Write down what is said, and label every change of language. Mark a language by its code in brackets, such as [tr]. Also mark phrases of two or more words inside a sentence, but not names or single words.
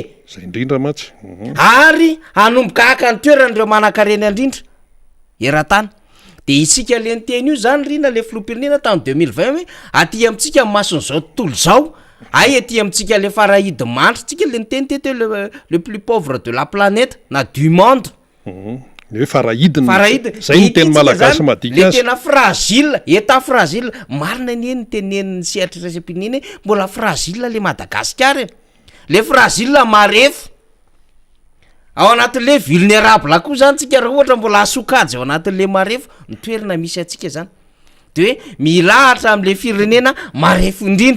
[mg] zay indrindra matsy ary anomboka aka ny toeran'ireo manan-karena indrindra eran-tany de isika le nyteny io zany rina le filoham-pirenena tamy 2020 hoe aty amitsika mason'izao tontolo zao ay aty amitsika le farahidy mandry tsika le niteny tety [fr] le plus pauvre de la planète [mg] na [fr] du monde [mg] hoe farahidiny zay ny teny malagasy madinika le tena fragile [fr] état fragile [mg] marina ny eny tenen'ny sehatra raisam-pirenena mbola fragile le Madagasikara le fragile marefo ao anatin'le vulnérable koa zany tsika raha ohatra mbola asokajy ao anatin'le marefo ny toerana misy atsika zany de hoe milahatra am'le firenena marefo indrindra